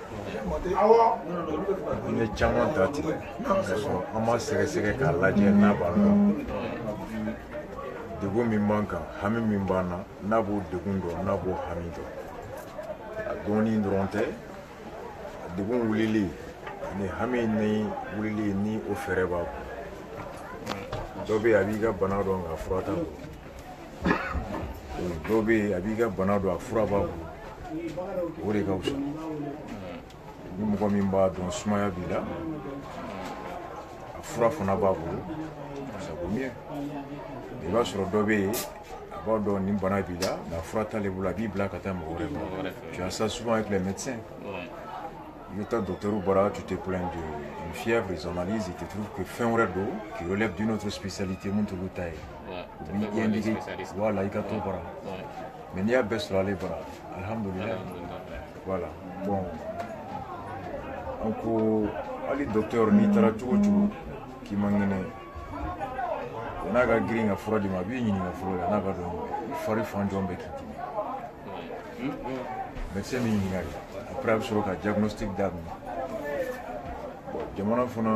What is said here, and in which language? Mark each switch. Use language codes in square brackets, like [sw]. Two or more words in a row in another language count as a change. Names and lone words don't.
[bm] n ye caman ta ten ka sɔrɔ an b'a sɛgɛsɛgɛ k'a lajɛ n'a b'a dɔn degun min b'an kan hami min b'an na n'a b'o degun dɔn n'a b'o hami dɔn a dɔnni dɔrɔn tɛ a degun wulili ani hami ni wulili ni o fɛɛrɛ b'a bolo dɔ bɛ yen a b'i ka bana dɔn nka fura t'a bolo dɔ bɛ yen a b'i ka bana dɔn a fura b'a bolo o de ka fisa ni mɔgɔ min b'a dɔn sumaya b'i la a fura fana b'a bolo [fr] ça vaut mieux [bm] i b'a sɔrɔ dɔ bɛ yen a b'a dɔn nin bana b'i la nka fura t'ale bolo a b'i bila ka taa mɔgɔ wɛrɛ ma [fr] tu as ça souvent avec les médecins [bm] i bɛ taa docteur bara [fr] tu te plains d'une fièvre ils analysent ils te trouvent que [bm] fɛn wɛrɛ don [fr] qui relève d'une autre spécialité [bm] mun t'olu ta ye u b'i indiquer voilà i ka t'o bara mais n'i y'a bɛɛ sɔrɔ ale bara alhamdulillah voilà bon an ko hali docteur n'i taara cogo cogo k'i ma ŋɛnɛ n'a ka girin ka fura di ma a b'i ɲininka fɔlɔ la n'a ka dɔn i fari fan jɔn bɛ k'i dimi médecin b'i ɲininka de après a bɛ sɔrɔ ka diagnostic daminɛ bon jamana fana